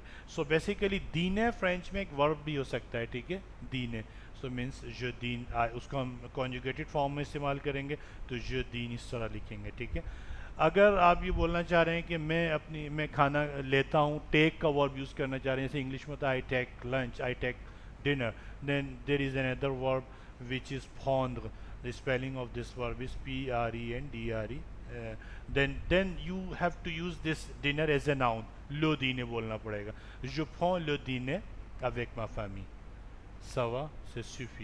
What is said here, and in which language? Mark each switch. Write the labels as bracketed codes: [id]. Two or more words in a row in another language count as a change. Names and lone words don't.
[en] So basically [hi] दीने फ्रेंच में एक वर्ब भी हो सकता है, ठीक है, दीने. [en] so means [fr] je dîne, [hi] उसको हम [en] conjugated form [hi] में इस्तेमाल करेंगे, तो [fr] je dîne [hi] इस तरह लिखेंगे, ठीक है. अगर आप ये बोलना चाह रहे हैं कि मैं खाना लेता हूँ, टेक का [en] verb use [hi] करना चाह रहे हैं, जैसे इंग्लिश में होता है [en] I take lunch, I take dinner, then there is another verb which is prendre. The spelling of this verb is P-R-E-N-D-R-E. Then you have to use this dinner as a noun. [fr] Le dîner [hi] बोलना पड़ेगा. [fr] Je prends le dîner avec ma famille. Ça va, c'est suffisant.